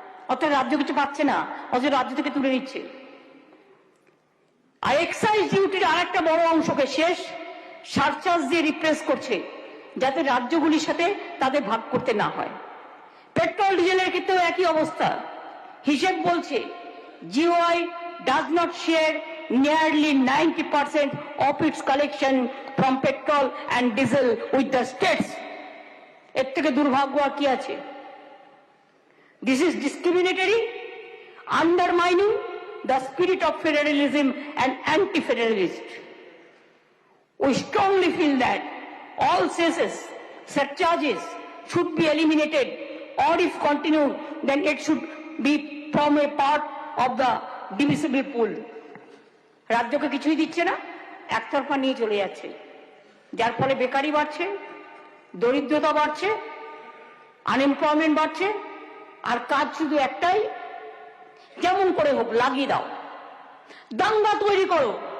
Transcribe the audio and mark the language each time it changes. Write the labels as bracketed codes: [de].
[bn] অর্থাৎ রাজ্য কিছু পাচ্ছে না, অথচ রাজ্য থেকে তুলে নিচ্ছে। আর এক্সাইজ ডিউটির আরেকটা বড় অংশকে শেষ সারচার্জ দিয়ে রিপ্লেস করছে, যাতে রাজ্যগুলির সাথে তাদের ভাগ করতে না হয়। পেট্রোল ডিজেলের ক্ষেত্রেও একই অবস্থা। হিসেব বলছে [en] GOI does not share nearly 90% of its collection from petrol and diesel with the states. [bn] এর থেকে দুর্ভাগ্য আর কি আছে? [en] This is discriminatory, undermining the spirit of federalism and anti-federalist. We strongly feel that all cesses, surcharges should be eliminated, or if continued, then it should be from a part of the divisible pool. [bn] রাজ্যকে কিছুই দিচ্ছে না, একতরফা নিয়ে চলে যাচ্ছে, যার ফলে বেকারি বাড়ছে, দরিদ্রতা বাড়ছে, আনএমপ্লয়মেন্ট বাড়ছে, আর কাজ শুধু একটাই, যেমন করে হোক লাগিয়ে দাও, দাঙ্গা তৈরি করো।